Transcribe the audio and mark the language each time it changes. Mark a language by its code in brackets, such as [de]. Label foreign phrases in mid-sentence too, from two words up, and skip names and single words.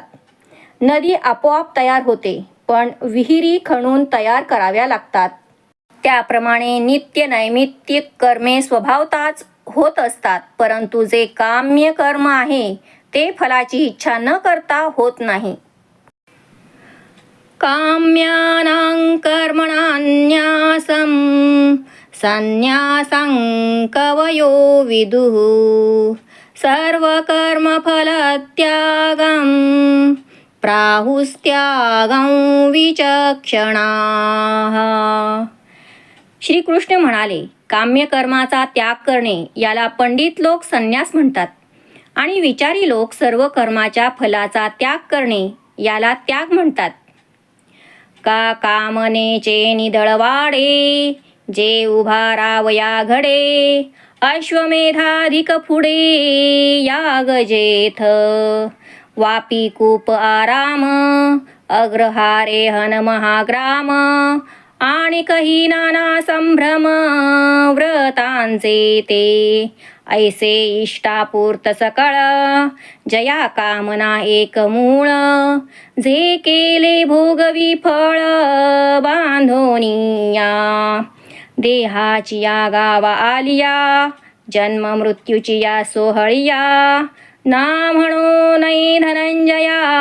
[mr] नदी आपोआप तयार होते, पण विहिरी खणून तयार कराव्या लागतात. त्याप्रमाणे नित्य नैमित्तिक कर्मे स्वभावताच होत असतात, परंतु जे काम्य कर्म आहे ते फलाची इच्छा न करता होत नाही. [sa] काम्यानां कर्मणान्यासं संन्यासं कवयो विदुः सर्वकर्मफलत्यागं प्राहुस्त्यागं विचक्षणाः. [mr] श्रीकृष्ण म्हणाले, काम्यकर्माचा त्याग करणे याला पंडित लोक संन्यास म्हणतात आणि विचारी लोक सर्व कर्माच्या फलाचा त्याग करणे याला त्याग म्हणतात. का कामनेचे निदळवाडे, जे उभा रावया घडे, अश्वमेधाधिक पुढे याग जेथ, वापी कूप आराम, अग्रहारे हन महाग्राम, आणि कही नाना संभ्रम व्रतांचे ते, ऐसे इष्टापूर्त सकळ, जया कामना एक मूळ, जे केले भोगवी फळ बांधोनिया, देहाची या गावा आलिया, जन्म मृत्यूची या सोहळिया, ना म्हणो नै धनंजया,